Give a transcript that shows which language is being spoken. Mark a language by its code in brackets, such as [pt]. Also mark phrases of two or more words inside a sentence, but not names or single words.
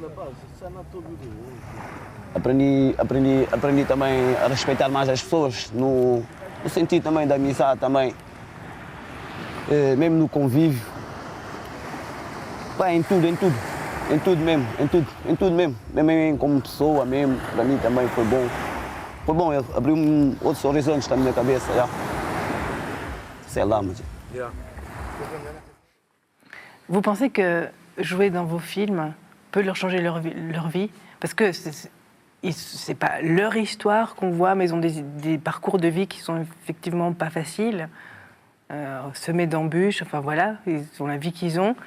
[pt] Aprendi também a respeitar mais as pessoas, no sentido também da amizade também, mesmo no convívio, em tudo mesmo, mesmo como pessoa mesmo, para mim também foi bom, abriu outros horizontes na minha cabeça, sei lá, mas... [fr] Vous pensez que jouer dans vos films peut leur changer leur vie? Parce que c'est pas leur histoire qu'on voit, mais ils ont des parcours de vie qui sont effectivement pas faciles, semés d'embûches, enfin voilà, ils ont la vie qu'ils ont.